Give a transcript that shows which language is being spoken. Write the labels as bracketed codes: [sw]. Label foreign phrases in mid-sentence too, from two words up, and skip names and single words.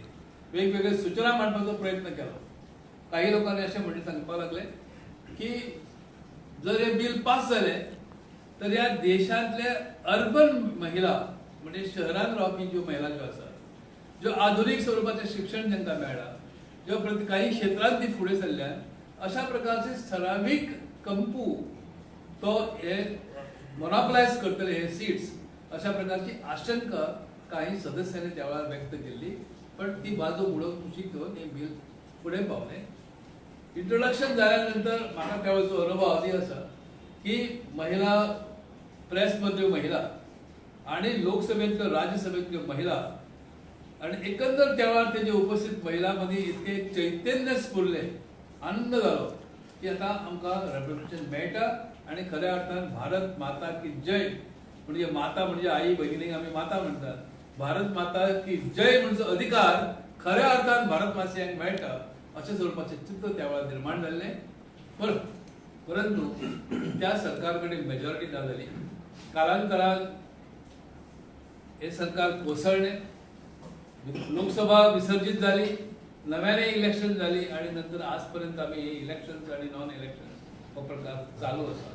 [kok] वेगवेगळे सूचना मांडपाचो प्रयत्न केलो. काही लोकांनी अशें म्हणून सांगपाक लागले की जर हे बिल पास जालें तर या देशांतले अर्बन महिला म्हणजे शहरांत रावपी ज्यो महिला ज्यो आसात, ज्यो आधुनीक स्वरूपाचें शिक्षण तांकां मेळ्ळा, ज्यो काही क्षेत्रांत ती फुडें सरल्यात, अशा प्रकारचे ठरावीक कंपू तो हे मोनोपलायज करतले हे सीट्स अशा प्रकारची आशंका काही सदस्यांनी त्यावेळेला व्यक्त केली. पण ती बाजू मुळक कुशीक घेऊन हे बिल पुढे पावले. इंट्रोडक्शन झाल्यानंतर म्हाका त्यावेळेचो अनुभव अशी आसा की महिला प्रेसमधल्यो महिला आणि लोकसभेतल्यो राज्यसभेतल्यो महिला आणि एकंदर त्यावेळेला तेजे उपस्थित महिलांमध्ये इतके चैतन्य स्फुरले, आनंद जालो की आता आमकां रिप्रेझेंटेशन मेळटा आणि खऱ्या अर्थान [hi] भारत माता की जय [kok] म्हणजे माता म्हणजे आई भगिनीक आमी माता म्हणतात. [hi] भारत माता की जय [kok] म्हणजे अधिकार खऱ्या अर्थान भारत मातयांक मेळटा अशें स्वरूपाचें चित्र त्या वेळार निर्माण जाल्लें. बरं, परंतु त्या सरकारकडे मेजॉरिटी ना जाली. कालांतरान हे सरकार कोसळ्ळें, लोकसभा विसर्जित जाली, नव्याने इलेक्शन जाली आणि नंतर आजपर्यंत आम्ही हे इलेक्शन आणि [en] non election [kok] हो प्रकार चालू आसा.